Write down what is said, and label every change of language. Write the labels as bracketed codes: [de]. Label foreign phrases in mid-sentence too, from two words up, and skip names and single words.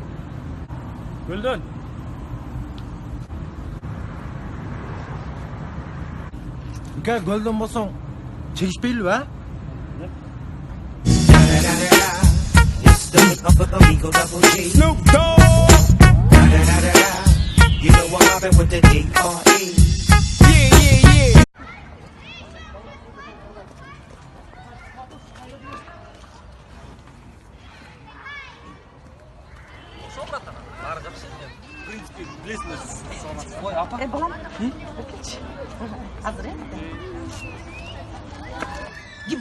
[ky] Көлдөн. Көлдөн болсоң, чегишпейлиби, а? [en] Snoop Dogg. You know what happened with the D.R.E. Yeah. [ky] Балам, азыр Ким?